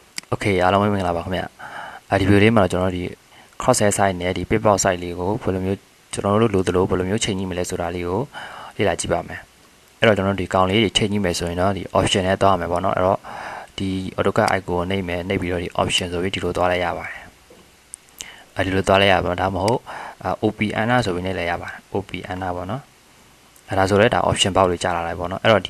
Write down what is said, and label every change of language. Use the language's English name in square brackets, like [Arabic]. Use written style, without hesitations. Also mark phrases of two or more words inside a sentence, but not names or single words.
[Burmese] Okay အားလုံးပဲမင်္ဂလာပါခင်ဗျဒီဗီဒီယိုလေးမှာတော့ကျွန်တော်တို့ဒီ [English] cross hair site [Burmese] နဲ့ဒီ [English] pip out site [Burmese] လေးကိုဘယ်လိုမျိုးကျွန်တော်တို့လိုသလိုဘယ်လိုမျိုးချိန်ကြည့်မလဲဆိုတာလေးကိုလေ့လာကြည့်ပါမယ်အဲ့တော့ကျွန်တော်တို့ဒီကောင်လေးတွေချိန်ကြည့်မယ်ဆိုရင်တော့ဒီ option နဲ့သွားရမယ်ပေါ့နော်အဲ့တော့ဒီ AutoCAD icon ကိုနှိပ်မယ်နှိပ်ပြီးတော့ဒီ option ဆိုပြီးဒီလိုသွားလိုက်ရပါတယ်ဒီလိုသွားလိုက်ရပါတော့ဒါမဟုတ်OPN ဆိုပြီးနှိပ်လိုက်ရပါတယ် OPN ပေါ့နော်အဲ့ဒါဆိုတော့ဒါ [English] option box [Burmese] လေးကြာလာလိုက်ပေါ့နော်အဲ့တော့ဒီ